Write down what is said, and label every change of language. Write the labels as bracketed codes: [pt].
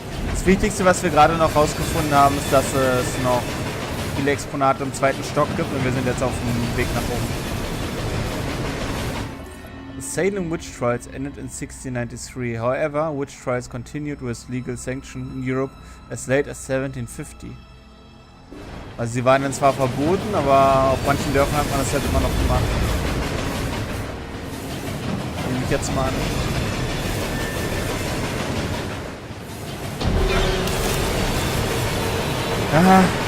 [de] Das Wichtigste, was wir gerade noch rausgefunden haben, ist, dass es noch viele Exponate im zweiten Stock gibt und wir sind jetzt auf dem Weg nach oben. [en] The Salem witch trials ended in 1693. However, witch trials continued with legal sanction in Europe as late as 1750. [de] Also sie waren dann zwar verboten, aber auf manchen Dörfern hat man das halt immer noch gemacht. Nehme ich jetzt mal an. Aha.